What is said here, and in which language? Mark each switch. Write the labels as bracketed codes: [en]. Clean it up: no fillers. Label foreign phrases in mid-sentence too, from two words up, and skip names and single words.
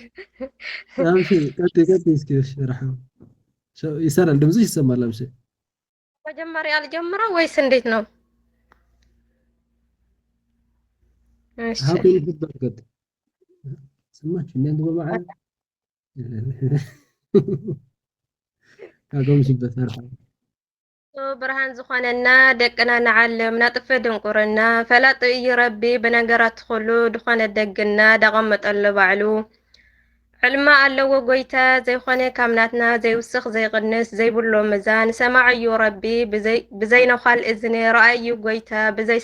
[am] አብሽር ቀጥይ እስኪ አብርሃም ይሰራል። ድምፅሽ ይሰማል። አብሽር መጀመሪያ አልጀምረው ወይስ እንዴት ነው? እሺ ሀቁን ይፈቀድ ሰማችሁ እንዴ በመዓል አገምሽበት አርፋ [ti] ብርሃን ዝኾነና ደቅና ንዓለም ናጥፍ ድንቁርና ፈላጥ እዩ ረቢ ብነገራት ኩሉ ድኾነ ደግና ዳቐመጠለ ባዕሉ ዕልማ ኣለዎ ጎይታ ዘይኾነ ካምናትና ዘይውስኽ ዘይቕንስ ዘይብሎ ምዛን ሰማዕ እዩ ረቢ ብዘይነዃል እዝኒ ረኣይ እዩ ጎይታ ብዘይ